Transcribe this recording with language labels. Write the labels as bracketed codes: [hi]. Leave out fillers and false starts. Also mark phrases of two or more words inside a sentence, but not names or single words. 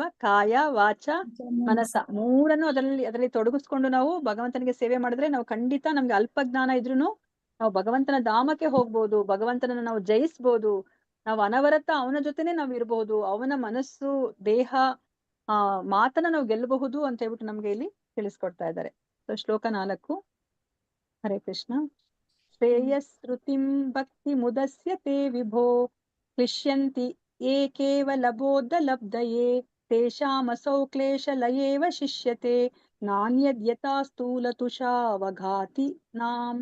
[kn] ಕಾಯ ವಾಚ ಮನಸ್ಸ ಮೂರನ್ನು ಅದರಲ್ಲಿ ತೊಡಗಿಸ್ಕೊಂಡು ನಾವು ಭಗವಂತನಿಗೆ ಸೇವೆ ಮಾಡಿದ್ರೆ ನಾವು ಖಂಡಿತ ನಮ್ಗೆ ಅಲ್ಪ ಜ್ಞಾನ ಇದ್ರೂನು ನಾವು ಭಗವಂತನ ಧಾಮಕ್ಕೆ ಹೋಗ್ಬೋದು, ಭಗವಂತನನ್ನ ನಾವು ಜಯಿಸ್ಬೋದು, ನಾವು ಅನವರತ ಅವನ ಜೊತೆನೆ ನಾವು ಇರ್ಬಹುದು, ಅವನ ಮನಸ್ಸು ದೇಹ ಮಾತನ್ನ ನಾವು ಗೆಲ್ಲಬಹುದು ಅಂತ ಹೇಳ್ಬಿಟ್ಟು ನಮ್ಗೆ ಇಲ್ಲಿ ತಿಳಿಸ್ಕೊಡ್ತಾ ಇದ್ದಾರೆ. ಸೊ ಶ್ಲೋಕ 4. ಹರೇ ಕೃಷ್ಣ. [sa] ಶ್ರೇಯಸ್ರುತಿಂ ಭಕ್ತಿ ಮುದಸ್ಯತೆ ವಿಭೋ ಕ್ಲಿಶ್ಯಂತಿ ಯೇ ಕೇವಲ ಬೋಧ ಲಬ್ಧಯೇ ತೇಷಾಮಸೌ ಕ್ಲೇಶ ಲಯೇವ ಶಿಷ್ಯತೆ ನಾನ್ಯದ್ಯಥಾ ಸ್ಥೂಲತುಷಾವಘಾತಿ ನಾಂ.